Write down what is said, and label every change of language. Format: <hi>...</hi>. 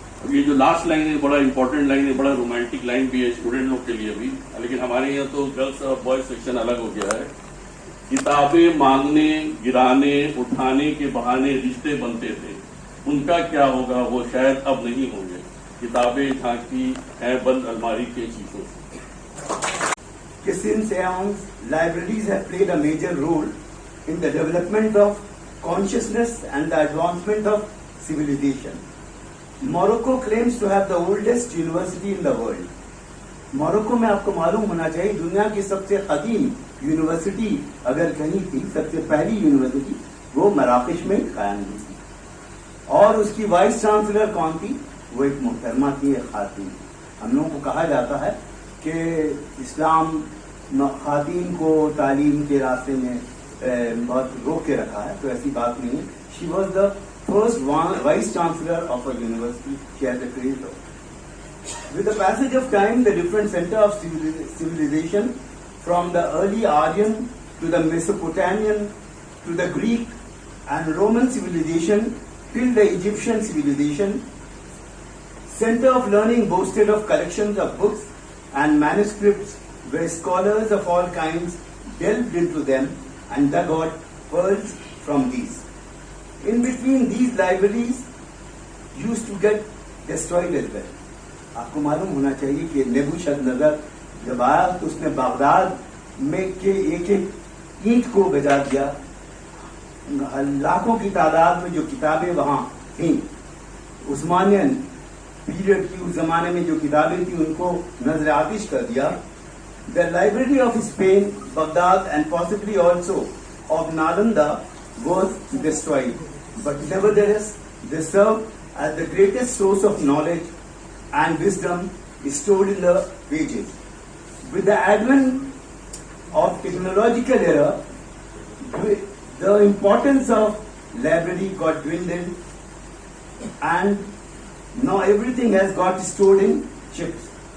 <hi>ये जो last line है बड़ा इंपॉर्टेंट लाइन है, बड़ा रोमांटिक लाइन भी है स्टूडेंट लोग के लिए भी, लेकिन हमारे यहाँ तो गर्ल्स और बॉयज सेक्शन अलग हो गया है. किताबें मांगने, गिराने, उठाने के बहाने रिश्ते बनते थे, उनका क्या होगा? वो शायद अब नहीं होंगे। किताबें झांकी हैं बंद अलमारी के शीशों से।</hi> <en>Since eons, libraries have played a major role in the development of consciousness and the advancement of civilization. Morocco claims to have the oldest university in the world.</en> <hi>Morocco में आपको मालूम होना चाहिए दुनिया की सबसे कदीम यूनिवर्सिटी अगर कहीं थी, सबसे पहली यूनिवर्सिटी वो मराकश में कायम हुई थी। और उसकी वाइस चांसलर कौन थी? वो एक मोहतरमा थी, एक खातून। हम लोगों को कहा जाता है कि इस्लाम खातून को तालीम के रास्ते में बहुत रोक के रखा है, तो ऐसी बात नहीं है।</hi> <en>She was the first vice chancellor of a university, she has a credit. With the passage of time, the different center of civilization, from the early Aryan to the Mesopotamian to the Greek and Roman civilization till the Egyptian civilization, center of learning boasted of collections of books and manuscripts where scholars of all kinds delved into them and dug out pearls from these. In between, these libraries used to get destroyed as well.</en> <hi>आपको मालूम होना चाहिए कि नेबूशदनज़र जब आया तो उसने Baghdad में के एक एक ईंट को बजा दिया। लाखों की तादाद में जो किताबें वहां थीं, उस्मानियन पीरियड की उस जमाने में जो किताबें थी उनको नजर आतिश कर दिया।</hi> <en>The library of Spain, Baghdad and possibly also of Nalanda was destroyed, but nevertheless they serve as the greatest source of knowledge and wisdom stored in the pages. With the advent of technological era, the importance of library got dwindled, and now everything has got stored in chips.</en>